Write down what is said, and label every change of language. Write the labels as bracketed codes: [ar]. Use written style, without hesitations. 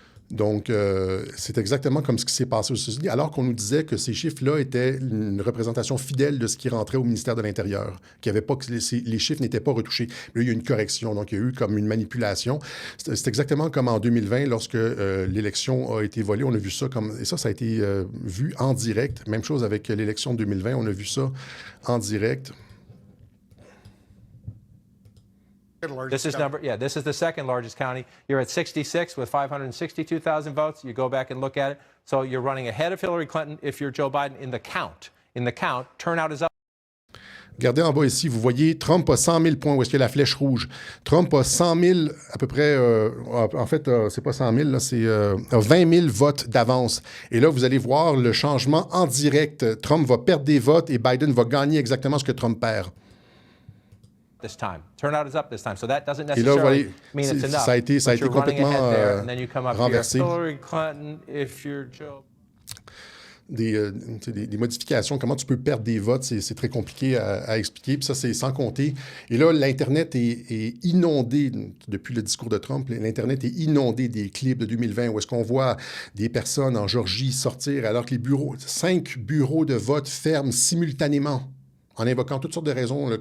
[fr] Donc, c'est exactement comme ce qui s'est passé aux États-Unis, alors qu'on nous disait que ces chiffres-là étaient une représentation fidèle de ce qui rentrait au ministère de l'Intérieur, les chiffres n'étaient pas retouchés. Là, il y a eu une correction, donc il y a eu comme une manipulation. C'est exactement comme en 2020, lorsque l'élection a été volée, on a vu ça comme... Et ça a été vu en direct. Même chose avec l'élection de 2020, on a vu ça en direct. [en] This is the second largest county. You're at 66 with 562,000 votes. You go back and look at it. So you're running ahead of Hillary Clinton if you're Joe Biden in the count. In the count, turnout is up. [fr] Regardez en bas ici, vous voyez, Trump a 100 000 points. Où est-ce qu'il y a la flèche rouge? Trump a 100 000, à peu près, en fait, c'est pas 100 000, là, c'est 20 000 votes d'avance. Et là, vous allez voir le changement en direct. Trump va perdre des votes et Biden va gagner exactement ce que Trump perd. [en] This time. Turnout is up this time. So that doesn't necessarily mean it's enough. [fr] Ça a été complètement renversé. [en] Hillary Clinton, if you're Joe. [fr] des modifications, comment tu peux perdre des votes, c'est très compliqué à expliquer. Puis ça, c'est sans compter. Et là, l'Internet est inondé, depuis le discours de Trump, l'Internet est inondé des clips de 2020 où est-ce qu'on voit des personnes en Georgie sortir alors que 5 bureaux de vote ferment simultanément en invoquant toutes sortes de raisons.